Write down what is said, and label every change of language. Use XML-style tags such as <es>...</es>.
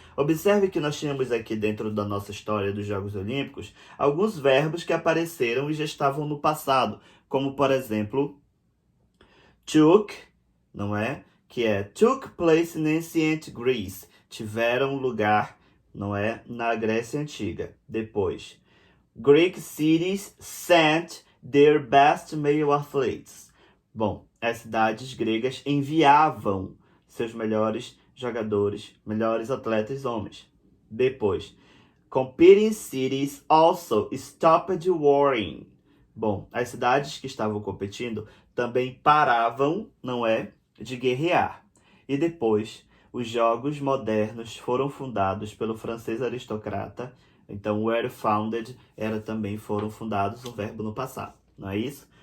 <pt>Observe que nós tínhamos aqui dentro da nossa história dos Jogos Olímpicos alguns verbos que apareceram e já estavam no passado, como por exemplo, took, não é? Que é</pt> <en>took place in ancient Greece,</en> <pt>tiveram lugar, não é? Na Grécia Antiga.</pt> <en>Depois, Greek cities sent their best male athletes.</en> <pt>Bom, as cidades gregas enviavam seus melhores jogadores, melhores atletas homens.</pt> <en>Depois, competing cities also stopped warring.</en> <pt>Bom, as cidades que estavam competindo também paravam, não é, de guerrear. E depois, os jogos modernos foram fundados pelo francês aristocrata. Então,</pt> <en>were founded</en> <pt>foram fundados, um verbo no passado, não é isso?</pt>